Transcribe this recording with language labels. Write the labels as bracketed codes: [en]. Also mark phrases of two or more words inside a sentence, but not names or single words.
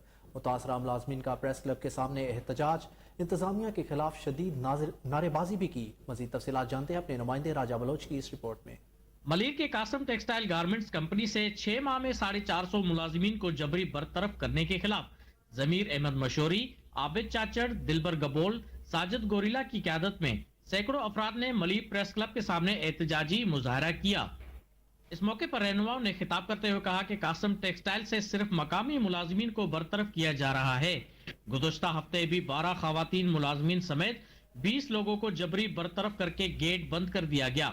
[ur] متاثرہ ملازمین کا پریس کلب کے سامنے احتجاج، انتظامیہ کے خلاف شدید نعرے بازی بھی کی۔ مزید تفصیلات جانتے ہیں اپنے نمائندے راجہ بلوچ کی اس رپورٹ میں۔ ملیر کے قاسم ٹیکسٹائل گارمنٹس کمپنی سے 6 ماہ میں 450 ملازمین کو جبری برطرف کرنے کے خلاف ضمیر احمد مشوری، عابد چاچڑ، دلبر گبول، ساجد گوریلا کی قیادت میں سینکڑوں افراد نے ملیر پریس کلب کے سامنے احتجاجی مظاہرہ کیا۔ اس موقع پر رہنماؤں نے خطاب کرتے ہوئے کہا کہ قاسم ٹیکسٹائل سے صرف مقامی ملازمین کو برطرف کیا جا رہا ہے۔ گزشتہ ہفتے بھی 12 خواتین ملازمین سمیت 20 لوگوں کو جبری برطرف کر کے گیٹ بند کر دیا گیا۔